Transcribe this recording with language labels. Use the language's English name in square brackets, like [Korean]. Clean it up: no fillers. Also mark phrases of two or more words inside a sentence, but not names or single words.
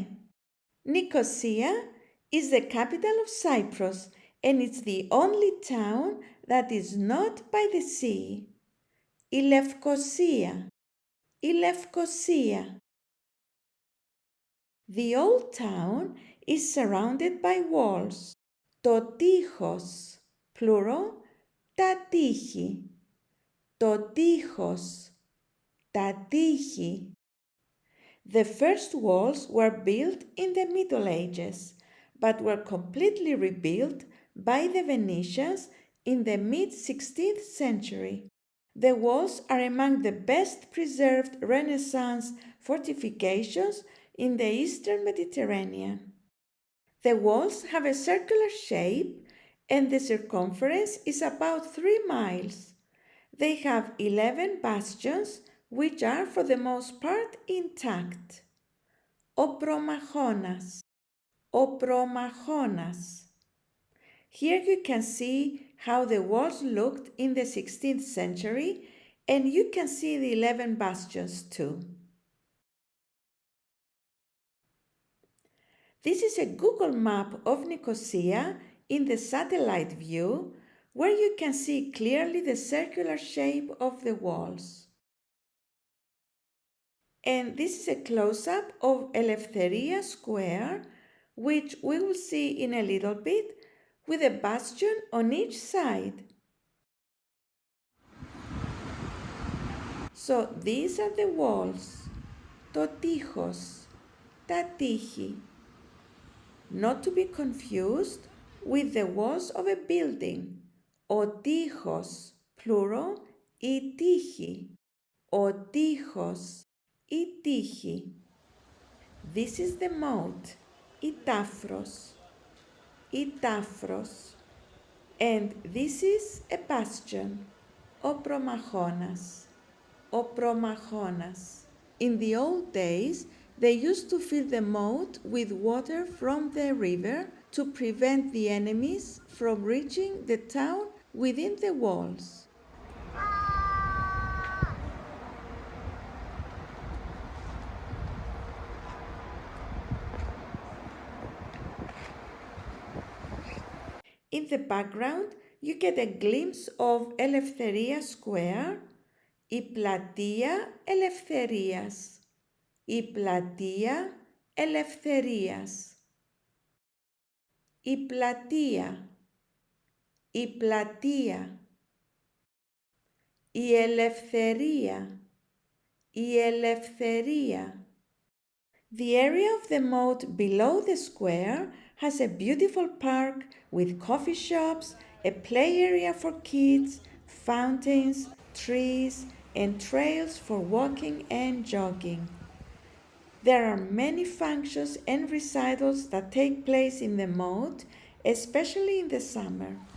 [English] Nicosia is the capital of Cyprus, and it's the only town that is not by the sea. [Greek] Η Lefkosia. [English] The old town is surrounded by walls. [Greek] Το τείχος, plural, τα τείχη. Το τείχος, τα τείχη. [English] The first walls were built in the Middle Ages, but were completely rebuilt by the Venetians in the mid-16th century. The walls are among the best preserved Renaissance fortifications in the eastern Mediterranean. The walls have a circular shape and the circumference is about 3 miles. They have 11 bastions, which are for the most part intact. [Greek] Ο προμαχώνας. [English] Here you can see how the walls looked in the 16th century, and you can see the 11 bastions too. This is a Google map of Nicosia in the satellite view, where you can see clearly the circular shape of the walls. And this is a close-up of Eleftheria Square, which we will see in a little bit, with a bastion on each side. So these are the walls. [Greek] Το τείχος, τα τείχη. [English] Not to be confused with the walls of a building. [Greek] Ο τείχος, plural, η τείχη. Ο τείχος, η τείχη. [English] This is the moat, [Greek] η τάφρος. Η τάφρος. [English] And this is a bastion, [Greek] ο προμαχώνας. Ο προμαχώνας. [English] In the old days, they used to fill the moat with water from the river to prevent the enemies from reaching the town within the walls. In the background, you get a glimpse of Eleftheria Square, [Greek] η πλατεία Ελευθερίας. Η πλατεία Ελευθερίας. Η πλατεία. Η πλατεία. Η ελευθερία. Η ελευθερία. [English] The area of the moat below the square has a beautiful park with coffee shops, a play area for kids, fountains, trees, and trails for walking and jogging. There are many functions and recitals that take place in the moat, especially in the summer.